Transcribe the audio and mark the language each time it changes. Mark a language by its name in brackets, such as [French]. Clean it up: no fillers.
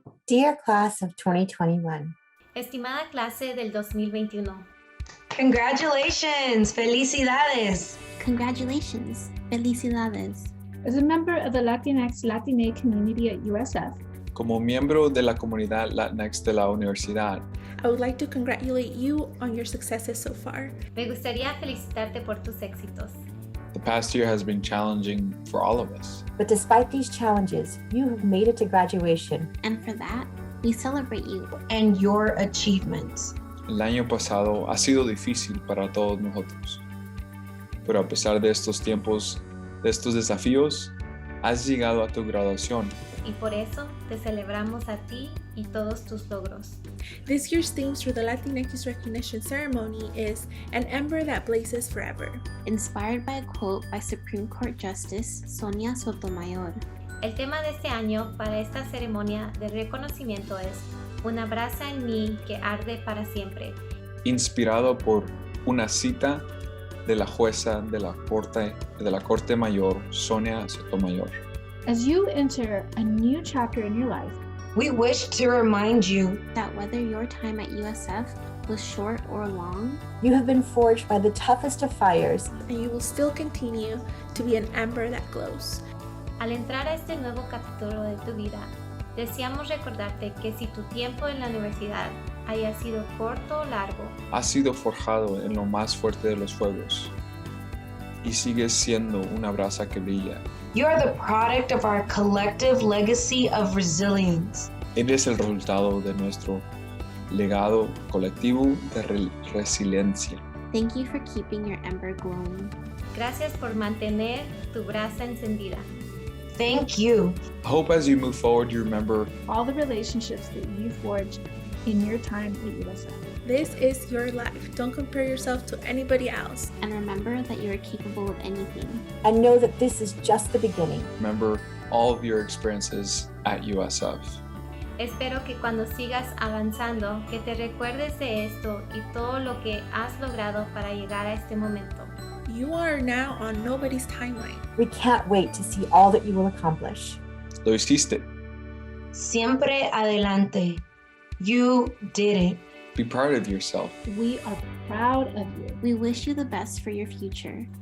[English] Dear class of 2021. [Spanish] Estimada clase del 2021. [English] Congratulations! [Spanish] Felicidades! [English] Congratulations! [Spanish] Felicidades! [English] As a member of the Latinx Latina community at USF, [Spanish] como miembro de la comunidad Latinx de la universidad, [English] I would like to congratulate you on your successes so far. [Spanish] Me gustaría felicitarte por tus éxitos. [English] The past year has been challenging for all of us. But despite these challenges, you have made it to graduation. And for that, we celebrate you. And your achievements. [Spanish] El año pasado ha sido difícil para todos nosotros. Pero a pesar de estos tiempos, de estos desafíos, has llegado a tu graduación. Y por eso te celebramos a ti y todos tus logros. [English] This year's themes for the Latinx Recognition Ceremony is An Ember That Blazes Forever. Inspired by a quote by Supreme Court Justice Sonia Sotomayor. [Spanish] El tema de este año para esta ceremonia de reconocimiento es Una brasa en mí que arde para siempre. Inspirado por una cita de la jueza de la Corte Mayor, Sonia Sotomayor. [English] As you enter a new chapter in your life, we wish to remind you that whether your time at USF was short or long, you have been forged by the toughest of fires, and you will still continue to be an ember that glows. [Spanish] Al entrar a este nuevo capítulo de tu vida, deseamos recordarte que si tu tiempo en la universidad haya sido corto o largo, has sido forjado en lo más fuerte de los fuegos y sigues siendo una brasa que brilla. [English] You are the product of our collective legacy of resilience. [Spanish] Eres el resultado de nuestro legado colectivo de resiliencia. [English] Thank you for keeping your ember glowing. [Spanish] Gracias por mantener tu brasa encendida. [English] Thank you. I hope as you move forward, you remember all the relationships that you forged in your time at USF. This is your life. Don't compare yourself to anybody else. And remember that you are capable of anything. And know that this is just the beginning. Remember all of your experiences at USF. [Spanish] Espero que cuando sigas avanzando, que te recuerdes de esto y todo lo que has logrado para llegar a este momento. [English] You are now on nobody's timeline. We can't wait to see all that you will accomplish. [Spanish] Lo hiciste. Siempre adelante. [English] You did it. Be proud of yourself. We are proud of you. We wish you the best for your future.